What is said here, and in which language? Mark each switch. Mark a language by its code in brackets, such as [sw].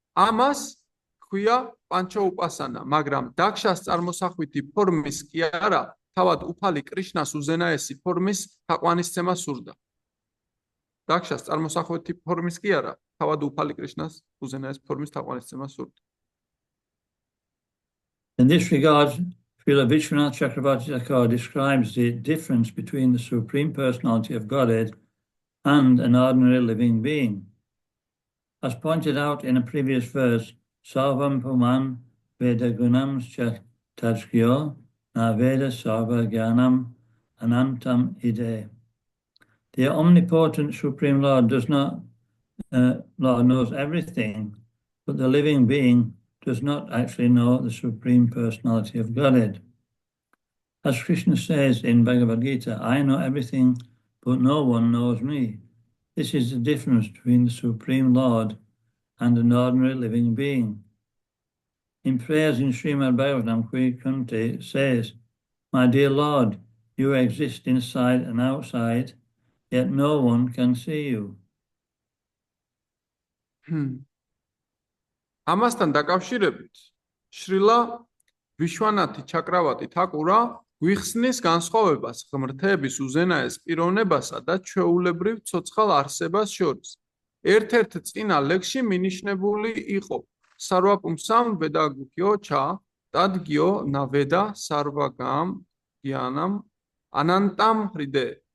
[ka] ამას ჰქვია პანჩოუპასანა, მაგრამ დაქშას წარმოსახვითი ფორმის კი არა, თავად უფალი კრიშნას უზენაესი ფორმის თაყვანისცემა სურდა. დაქშას წარმოსახვითი ფორმის კი არა, თავად უფალი კრიშნას უზენაესი ფორმის თაყვანისცემა სურდა. [en] In this regard, Srila Vishwanath Chakravarti Thakur describes the difference between the Supreme Personality of Godhead and an ordinary living being. As pointed out in a previous verse, [sa] Sarvam Puman Veda Gunam Tajkyo Na Veda Sarva Gyanam Anantam Ide. [en] The omnipotent Supreme Lord Lord knows everything, but the living being does not actually know the Supreme Personality of Godhead. As Krishna says in Bhagavad Gita, I know everything, but no one knows me. This is the difference between the Supreme Lord and an ordinary living being. In prayers in Srimad Bhagavatam, Kunti says, My dear Lord, you exist inside and outside, yet no one can see you. [ka] ამასთან დაკავშირებით, შრილა ვიშვანათი ჩაკრავატი თაკურა გვიხსნის განსხვავებას ღმრთების უზენაეს პიროვნებასა და ჩვეულებრივ ცოცხალ არსებას შორის. ერთ-ერთ წინა ლექსში მინიშნებული იყო [sa] სარვაპუმსამ ვედაგუქიო ჩა ტადგიო ნავედა სარვაგამ გიანამ ანანტამ ხრიდე.